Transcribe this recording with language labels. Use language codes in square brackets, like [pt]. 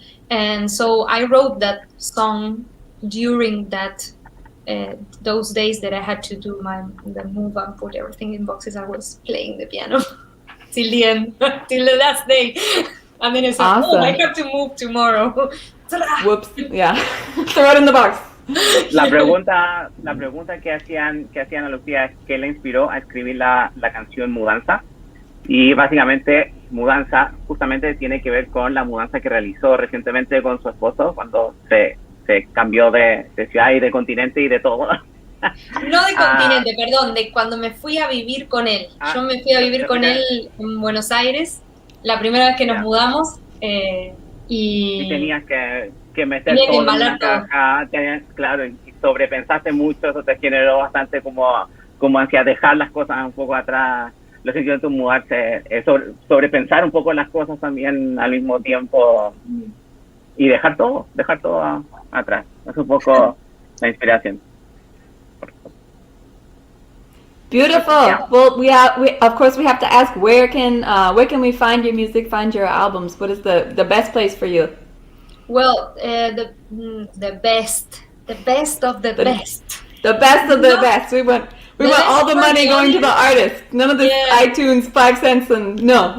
[en] And so I wrote that song during that those days that I had to do the move and put everything in boxes. I was playing the piano till the end, till the last day. And then I said, awesome. Oh, I have to move tomorrow. Whoops, yeah. Throw it in the box. [es] La pregunta que hacían a Lucía es qué le inspiró a escribir la canción Mudanza. Y básicamente mudanza justamente tiene que ver con la mudanza que realizó recientemente con su esposo cuando se cambió de ciudad y de continente y de todo. No de continente, perdón, de cuando me fui a vivir con él. Yo me fui a vivir con él en Buenos Aires, la primera vez que nos mudamos. Y tenías que meter todo en una caja, claro, y sobrepensaste mucho, eso te generó bastante como ansiedad, dejar las cosas un poco atrás, los sentimientos, mudarse, sobrepensar un poco las cosas también al mismo tiempo y dejar todo atrás. Es un poco la inspiración. [en] Beautiful. Yeah. Well, we of course we have to ask where can we find your music, find your albums? What is the best place for you? Well, the best of the best. The best of the best. We want all the money going to the artist. None of this iTunes 5 cents and no.